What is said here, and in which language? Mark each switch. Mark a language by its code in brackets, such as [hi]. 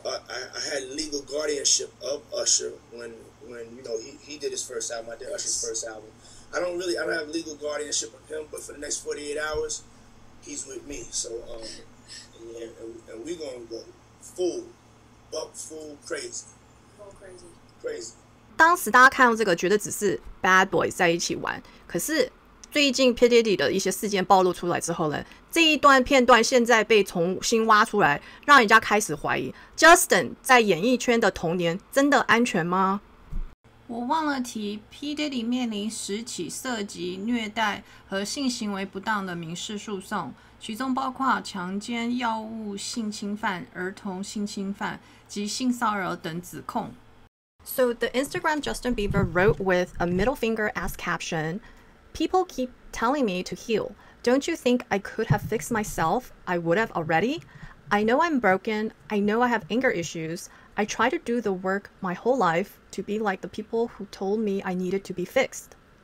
[en] I had legal guardianship of Usher when you know he did his first album. I did Usher's first album. I don't have legal guardianship of him, but for the next 48 hours, he's with me. So and we're gonna go full crazy. Crazy. [zh] 当时大家看到这个，觉得只是 bad boys 在一起玩，可是最近 P Diddy 的一些事件暴露出来之后呢，这一段片段现在被重新挖出来，让人家开始怀疑 Justin 在演艺圈的童年真的安全吗？我忘了提 P Diddy 面临10起涉及虐待和性行为不当的民事诉讼，其中包括强奸、药物性侵犯、儿童性侵犯及性骚扰等指控。 [en] So the Instagram Justin Bieber wrote with a middle finger as caption, "People keep telling me to heal. Don't you think I could have fixed myself? I would have already. I know I'm broken. I know I have anger issues. I try to do the work my whole life to be like the people who told me I needed to be fixed.